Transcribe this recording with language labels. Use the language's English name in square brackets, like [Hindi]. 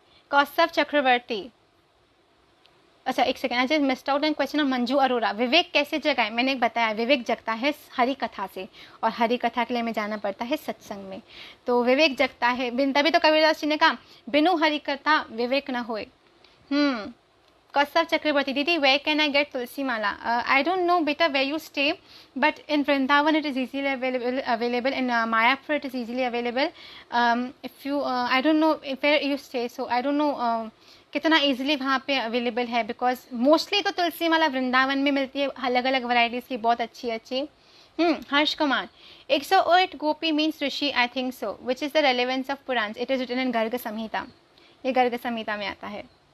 [English] Kaustav Chakraborty, [Hindi] अच्छा एक सेकेंड, [English] आज missed out an question of Manju Arora. [Hindi] विवेक कैसे जगाए, मैंने बताया विवेक जगता है हरि कथा से, और हरि कथा के लिए हमें जाना पड़ता है सत्संग में, तो विवेक जगता है। तभी तो कबीरदास जी ने कहा बिनु हरि कथा विवेक न होए। [English] कौस्तव चक्रवर्ती, दीदी where can I get tulsi mala? I don't know beta where you stay, but in Vrindavan it is easily available, in Mayapur it is easily available. If you I don't know [Hindi] where you stay, so I don't know कितना easily वहाँ पे available है, because mostly तो तुलसी माला वृंदावन में मिलती है, अलग अलग वैरायटीज़ की, बहुत अच्छी अच्छी। [English] Harsh Kumar, 108 gopi means rishi, I think so, which is the relevance of Purana, it is written in Garg Samhita, [Hindi] ये गर्ग संहिता में आता है।